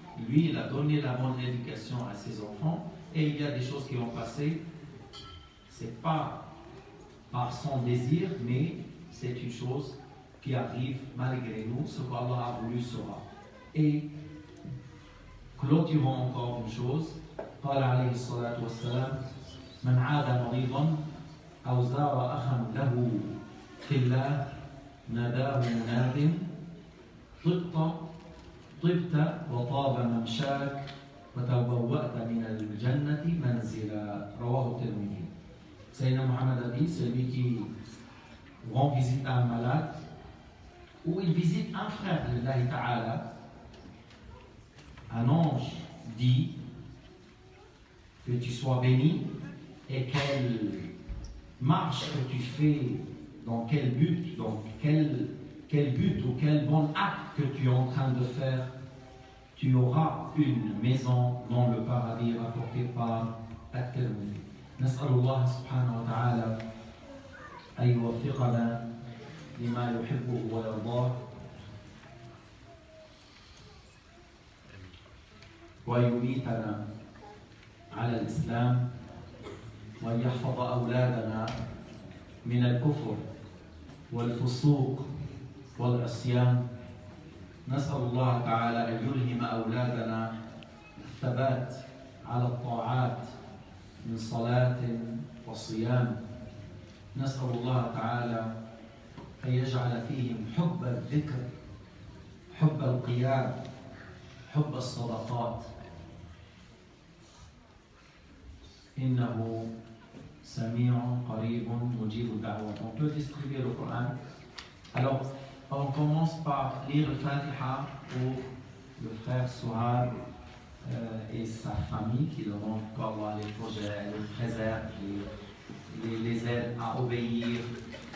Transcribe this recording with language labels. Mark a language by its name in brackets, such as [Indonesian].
[French] Lui, il a donné la bonne éducation à ses enfants. Et il y a des choses qui ont passé. C'est pas par son désir, mais c'est une chose qui arrive malgré nous. Ce qu'Allah a voulu sera. Et clôturons encore une chose. [Arabic] قال عليه الصلاة والسلام من عاد مريضا أو زار أخا له في الله ناداه مناد طبت وطاب ممشاك وتبوأت من الجنة منزلا رواه الترمذي. [French] Sayyidina Muhammad a dit, celui qui rend visite à un malade ou il visite un frère d'Allah Ta'ala, un ange dit que tu sois béni et quelle marche que tu fais, dans quel but, donc quel but ou quel bon acte que tu es en train de faire, tu auras une maison dans le paradis rapporté par At-Tirmidhi. [Arabic] نسأل الله سبحانه وتعالى أن يوفقنا لما يحبه ويرضاه ويميتنا على الإسلام وأن يحفظ أولادنا من الكفر والفسوق والعصيان. نسأل الله تعالى أن يلهم أولادنا الثبات على الطاعات من صلاة وصيام. نسأل الله تعالى أن يجعل فيهم حب الذكر، حب القيام، حب الصدقات، إنه سميع قريب مجيب الدعوات. [French] On peut distribuer le Coran. Alors, on commence par lire le Fatiha pour le frère Souhar et sa famille qui demandent qu'Allah les projets, les préserve, les aide à obéir